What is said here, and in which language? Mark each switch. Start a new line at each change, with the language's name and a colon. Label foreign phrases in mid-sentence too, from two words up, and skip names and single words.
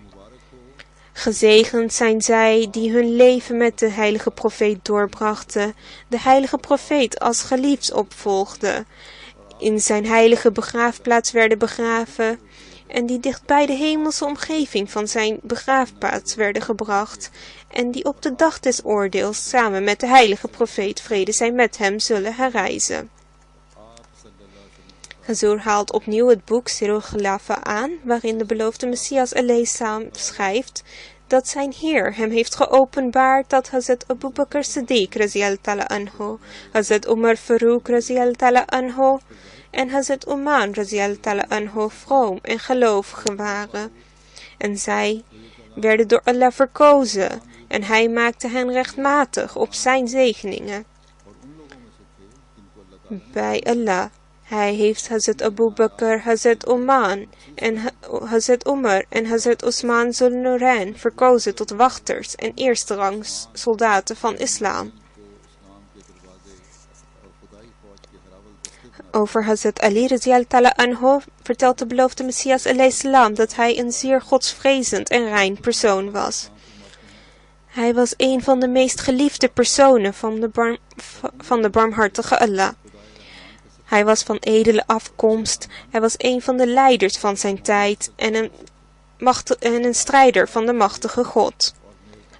Dutch: Gezegend zijn zij die hun leven met de heilige profeet doorbrachten, de heilige profeet als geliefd opvolgden, in zijn heilige begraafplaats werden begraven en die dicht bij de hemelse omgeving van zijn begraafplaats werden gebracht en die op de dag des oordeels samen met de heilige profeet, vrede zij met hem, zullen herrijzen. Hazur haalt opnieuw het boek Sirul Khilafa aan, waarin de beloofde Messias alayhi schrijft dat zijn Heer hem heeft geopenbaard dat Hazrat Abu Bakr Siddiq
Arabic: رضي الله عنه,
Dutch: Hazrat Umar Farouk
Arabic: رضي الله عنه
Dutch: en Hazrat Uman
Arabic: رضي الله عنه
Dutch: vroom en gelovigen waren. En zij werden door Allah verkozen en hij maakte hen rechtmatig op zijn zegeningen. Bij Allah. Hij heeft Hazrat Abu Bakr, Hazrat Uman en Hazrat Umar en Hazrat Usman Zulnurain verkozen tot wachters en eerste rangs soldaten van islam. Over Hazrat Ali
Arabic: رضي الله عنه
Dutch: vertelt de beloofde Messias alayhi dat hij een zeer godsvrezend en rein persoon was. Hij was een van de meest geliefde personen van de barmhartige Allah. Hij was van edele afkomst, hij was een van de leiders van zijn tijd en een strijder van de machtige God.